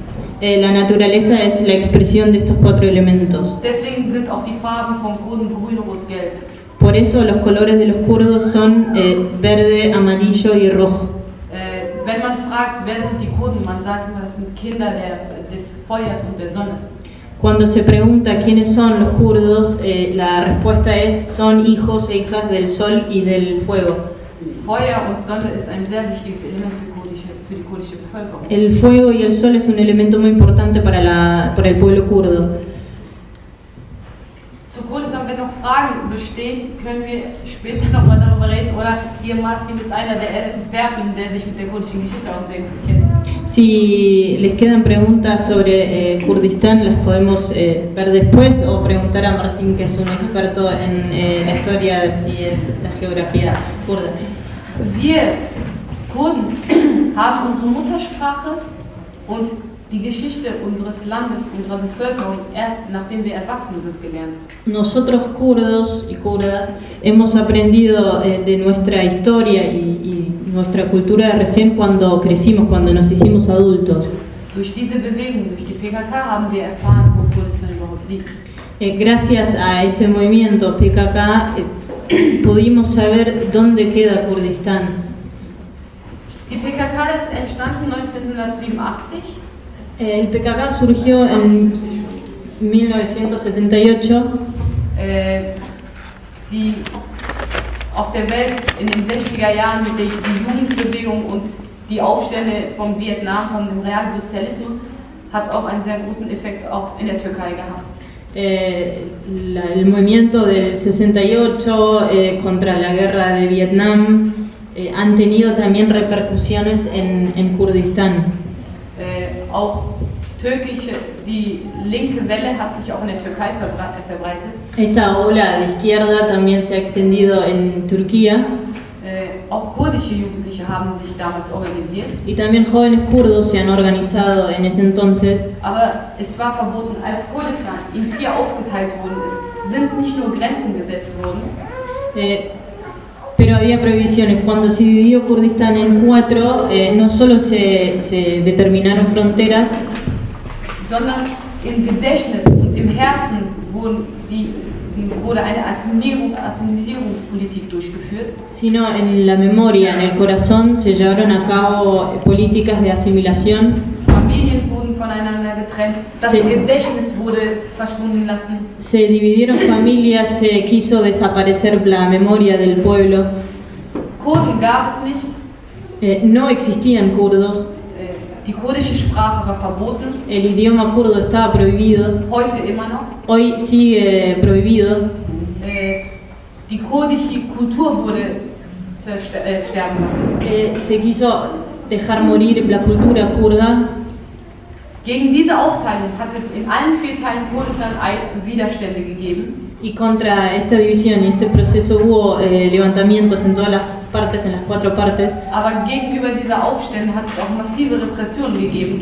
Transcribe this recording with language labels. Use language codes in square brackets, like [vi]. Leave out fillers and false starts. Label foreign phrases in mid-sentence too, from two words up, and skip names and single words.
[es] La naturaleza es la expresión de estos 4 elementos. [de] Deswegen sind auch die Farben von Kurden grün, rot, gelb. [es] Por eso los colores de los kurdos son verde, amarillo y rojo. [de] Wenn man fragt, wer sind die Kurden, man sagt immer, das sind Kinder des Feuers und der Sonne. [es] Cuando se pregunta quiénes son los kurdos, la respuesta es: son hijos e hijas del sol y del fuego. [de] Feuer und Sonne ist ein sehr wichtiges Element für die kurdische Bevölkerung. [es] El fuego y el sol es un elemento muy importante para el pueblo kurdo. [de] Zu Kurdistan, wenn noch Fragen bestehen, können wir später nochmal darüber reden. Oder hier Martin ist einer der Experten, der sich mit der kurdischen Geschichte auch sehr gut kennt. [es] Si les quedan preguntas sobre Kurdistán, las podemos ver después, o preguntar a Martín, que es un experto en la historia y en la geografía kurda. [de] Wir Kurden haben unsere Muttersprache und die Geschichte unseres Landes, unserer Bevölkerung erst nachdem wir erwachsen sind gelernt. [es] Nosotros kurdos y kurdas hemos aprendido de nuestra historia y nuestra cultura recién cuando crecimos, cuando nos hicimos adultos. [de] Durch diese Bewegung, durch die PKK, haben wir erfahren, wo Kurdistan überhaupt liegt. [es] Gracias a este movimiento PKK pudimos saber dónde queda Kurdistán. [de] Die PKK ist entstanden 1987. [es] El PKK surgió en 1978. [de] Die auf der Welt in den 60er Jahren mit der Jugendbewegung und die Aufstände von Vietnam, vom Realsozialismus, hat auch einen sehr großen Effekt auch in der Türkei gehabt. [es] El movimiento del 68 contra la guerra de Vietnam han tenido también repercusiones en Kurdistán. [de] Auch die linke Welle hat sich auch in der Türkei verbreitet. [es] Esta ola de izquierda también se ha extendido en Turquía. [de] Auch kurdische Jugendliche haben sich damals organisiert. [es] Y también jóvenes kurdos se han organizado en ese entonces. [de] Aber es war verboten, als Kurdistan in 4 aufgeteilt worden ist, sind nicht nur Grenzen gesetzt worden. [es] Pero había prohibiciones. Cuando se dividió Kurdistán en 4, no solo se determinaron fronteras, [de] sondern im Gedächtnis und im Herzen wurde eine Assimilierungspolitik durchgeführt. [es] Sino en la memoria, en el corazón, se llevaron a cabo políticas de asimilación. [de] Familien wurden voneinander getrennt, das Gedächtnis wurde verschwunden lassen. [es] Se dividieron familias, se quiso desaparecer la memoria del pueblo. [de] Kurden gab es nicht. [es] No existían kurdos. [de] Die kurdische Sprache war verboten. [es] El idioma kurdo estaba prohibido. [de] Heute immer noch. [es] Hoy sigue prohibido. [de] Die kurdische Kultur wurde sterben lassen. [es] Se quiso dejar morir la cultura kurda. [de] Gegen diese Aufteilung hat es in allen 4 Teilen Kurdistan Widerstände gegeben. [es] Y contra esta división y este proceso hubo levantamientos en todas las partes, en las 4 partes. [de] Aber gegenüber dieser Aufstände hat es auch massive Repressionen gegeben.